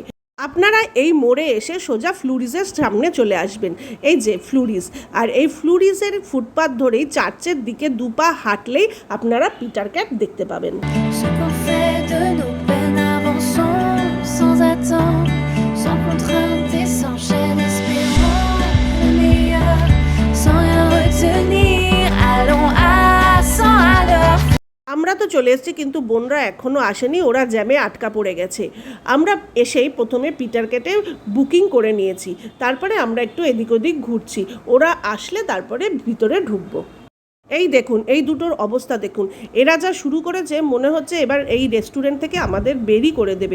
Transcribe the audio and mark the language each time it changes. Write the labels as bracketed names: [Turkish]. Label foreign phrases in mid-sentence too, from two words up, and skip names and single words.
[Bangla] আপনারা এই মোড়ে এসে সোজা ফ্লুরিজের সামনে চলে আসবেন, এই যে ফ্লুরিজ, আর এই ফ্লুরিজের ফুটপাথ ধরেই চার্চের দিকে দুপা হাঁটলেই আপনারা পিটার ক্যাট দেখতে পাবেন। [French] Ce qu'on fait de nos peines, avançons sans attendre, sans contrainte et sans chaîne. Espérons le meilleur, sans rien retenir. Allons à 100 à l'heure. [Bangla] আমরা তো চলে এসেছি, কিন্তু বোনরা এখনও আসেনি, ওরা জ্যামে আটকা পড়ে গেছে। আমরা এসেই প্রথমে পিটার ক্যাটে বুকিং করে নিয়েছি, তারপরে আমরা একটু এদিক ওদিক ঘুরছি, ওরা আসলে তারপরে ভিতরে ঢুকবো। এই দেখুন, এই দুটোর অবস্থা দেখুন। এরা যা শুরু করেছে মনে হচ্ছে এবার এই রেস্টুরেন্ট থেকে আমাদের বেরই করে দেবে।